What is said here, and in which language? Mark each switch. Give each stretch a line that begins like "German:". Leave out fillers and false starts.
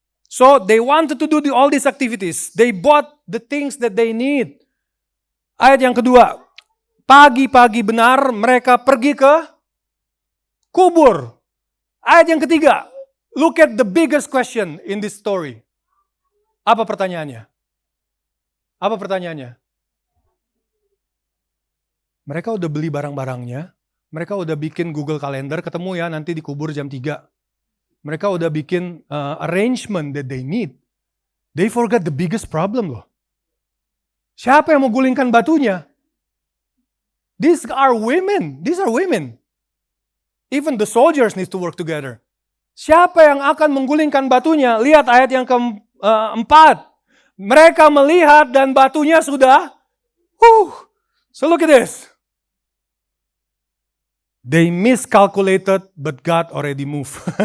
English: So they wanted to do all these activities. They bought the things that they need.
Indonesian: Ayat yang kedua. Pagi-pagi benar mereka pergi ke kubur. Ayat yang ketiga.
English: Look at the biggest question in this story.
Indonesian: Apa pertanyaannya? Apa pertanyaannya? Mereka udah beli barang-barangnya. Mereka udah bikin Google Calendar, ketemu ya nanti dikubur jam 3. Mereka udah bikin
English: arrangement that they need. They forgot the biggest problem loh.
Indonesian: Siapa yang mau gulingkan batunya?
English: These are women. Even the soldiers need to work together.
Indonesian: Siapa yang akan menggulingkan batunya? Lihat ayat yang keempat. Mereka melihat dan batunya sudah.
English: So look at this. They miscalculated, but God already moved.